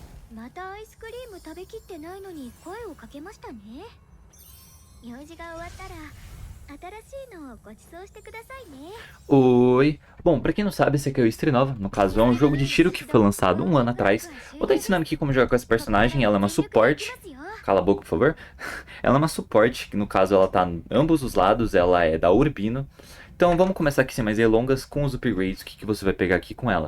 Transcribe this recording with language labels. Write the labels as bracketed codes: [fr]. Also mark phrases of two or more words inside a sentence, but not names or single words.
[ja] またアイスクリーム食べきってないのに声をかけましたね。用事が終わったら新しいのをご馳走してくださいね。 [pt] Oi! Bom, pra quem não sabe, esse aqui é o Street Nova. No caso, é um jogo de tiro que foi lançado um ano atrás. Vou estar ensinando aqui como jogar com essa personagem. Ela é uma suporte. Cala a boca, por favor. Ela é uma suporte, que no caso ela tá em ambos os lados. Ela é da Urbino. Então vamos começar aqui sem mais delongas com os upgrades. O que você vai pegar aqui com ela?